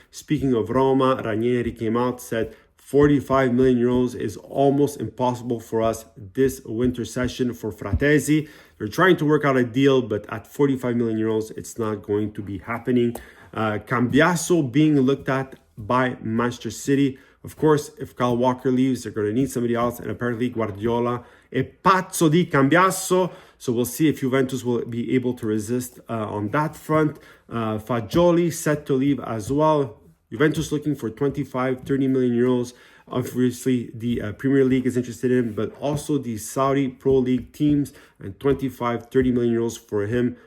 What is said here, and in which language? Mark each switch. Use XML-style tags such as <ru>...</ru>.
<en>Speaking of Roma, Ranieri came out, said 45 million euros is almost impossible for us this winter session for Fratesi. They're trying to work out a deal, but at 45 million euros, it's not going to be happening. Cambiasso being looked at by Manchester City. Of course, if Kyle Walker leaves, they're going to need somebody else. And apparently</en> <it>Guardiola è pazzo di Cambiasso.</it> <en>So we'll see if Juventus will be able to resist on that front. Fagioli set to leave as well. Juventus looking for 30 million euros. Obviously, the Premier League is interested in, but also the Saudi Pro League teams, and 30 million euros for him.</en>